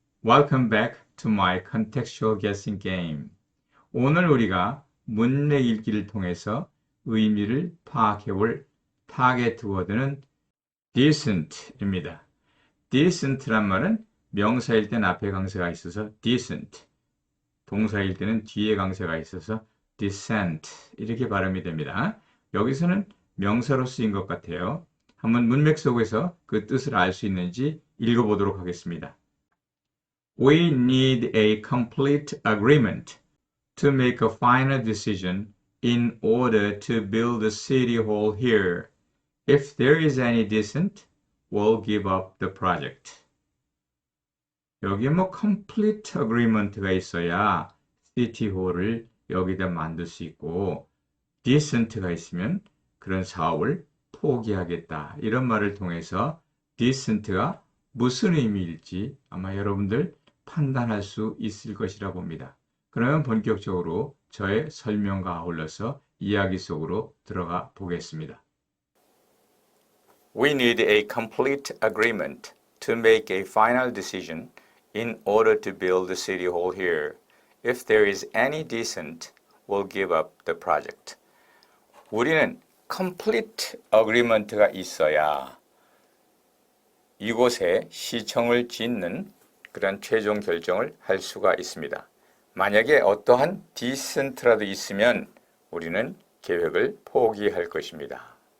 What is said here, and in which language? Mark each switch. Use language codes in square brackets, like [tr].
[en] Welcome back to my contextual guessing game. [ko] 오늘 우리가 문맥 읽기를 통해서 의미를 파악해볼 타겟 워드는 decent입니다. decent란 말은 명사일 땐 앞에 강세가 있어서 decent, 동사일 때는 뒤에 강세가 있어서 decent 이렇게 발음이 됩니다. 여기서는 명사로 쓰인 것 같아요. 한번 문맥 속에서 그 뜻을 알 수 있는지 읽어보도록 하겠습니다. [en] We need a complete agreement to make a final decision in order to build the city hall here. If there is any dissent, we'll give up the project. [ko] 여기 complete agreement가 있어야 city hall을 여기다 만들 수 있고 dissent가 있으면 그런 사업을 포기하겠다. 이런 말을 통해서 dissent가 무슨 의미일지 아마 여러분들 판단할 수 있을 것이라 봅니다. 그러면 본격적으로 저의 설명과 아울러서 이야기 속으로 들어가 보겠습니다. [en] We need a complete agreement to make a final decision in order to build the city hall here. If there is any dissent, we'll give up the project. [ko] 우리는 complete agreement가 있어야 이곳에 시청을 짓는 그런 최종 결정을 할 수가 있습니다. 만약에 어떠한 dissent라도 있으면 우리는 계획을 포기할 것입니다.